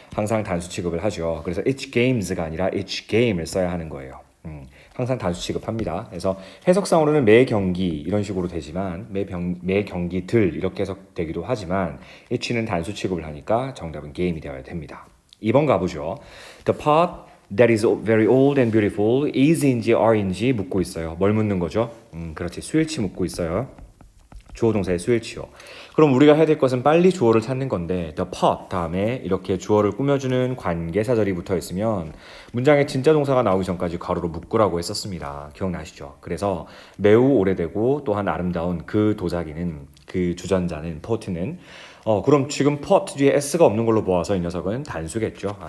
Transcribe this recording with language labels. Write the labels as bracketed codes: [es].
[ko] 항상 단수 취급을 하죠. 그래서 each games가 아니라 each game을 써야 하는 거예요. 항상 단수 취급합니다. 그래서 해석상으로는 매 경기 이런 식으로 되지만 매 경기들 이렇게 해석되기도 하지만 each는 단수 취급을 하니까 정답은 game이 되어야 됩니다. 2번 가보죠. [en] The pot that is very old and beautiful is [ko] 인지 [en] are [ko] 인지 묻고 있어요. 뭘 묻는 거죠? 그렇지. 수일치 묻고 있어요. 주어 동사의 수일치요. 그럼 우리가 해야 될 것은 빨리 주어를 찾는 건데 the pot 다음에 이렇게 주어를 꾸며주는 관계사절이 붙어 있으면 문장에 진짜 동사가 나오기 전까지 괄호로 묶으라고 했었습니다. 기억나시죠? 그래서 매우 오래되고 또한 아름다운 그 도자기는 그 주전자는 pot는 그럼 지금 pot 뒤에 s가 없는 걸로 보아서 이 녀석은 단수겠죠.